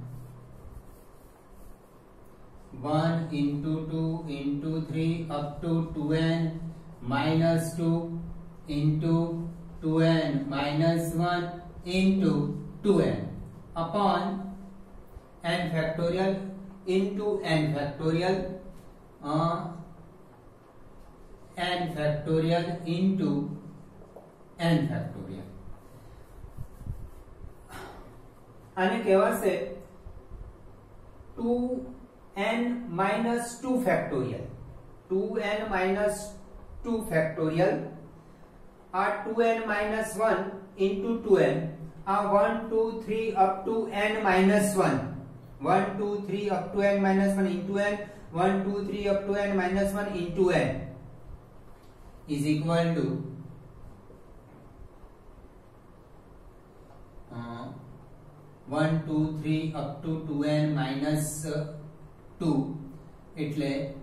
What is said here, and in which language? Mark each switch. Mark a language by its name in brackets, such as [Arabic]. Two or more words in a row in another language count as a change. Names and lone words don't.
[English] 1 into 2 into 3 up to 2n minus 2 into 2n minus 1 into 2n upon n factorial into n factorial n factorial into n factorial. [Gujarati] આને કહેવાશે [English] 2n minus 2 factorial, 2n minus 2 factorial. આ 2n minus 1 into 2n, આ 1 2 3 up to n minus 1, 1 2 3 up to n minus 1 into n, 1 2 3 up to n minus 1 into n is equal to 1 2 3 up to 2n minus 2 એટલે